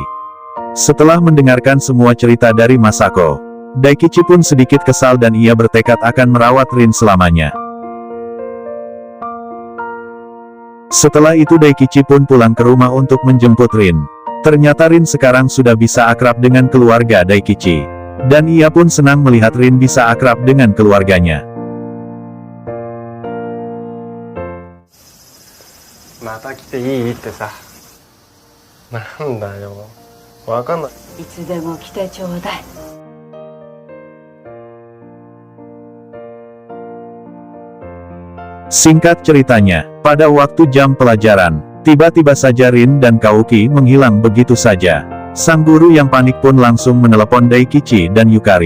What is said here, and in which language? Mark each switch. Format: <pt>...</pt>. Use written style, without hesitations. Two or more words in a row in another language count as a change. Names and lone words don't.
<id>Setelah mendengarkan semua cerita dari Masako, Daikichi pun sedikit kesal dan ia bertekad akan merawat Rin selamanya. Setelah itu Daikichi pun pulang ke rumah untuk menjemput Rin. Ternyata Rin sekarang sudah bisa akrab dengan keluarga Daikichi. Dan ia pun senang melihat Rin bisa akrab dengan keluarganya.</id> <ja>また来ていいってさ。なんだよ。わかんない。いつでも来てちょうだい。</ja> <id>Singkat ceritanya, pada waktu jam pelajaran, tiba-tiba saja Rin dan Kaoki menghilang begitu saja. Sang guru yang panik pun langsung menelepon Daikichi dan Yukari.</id>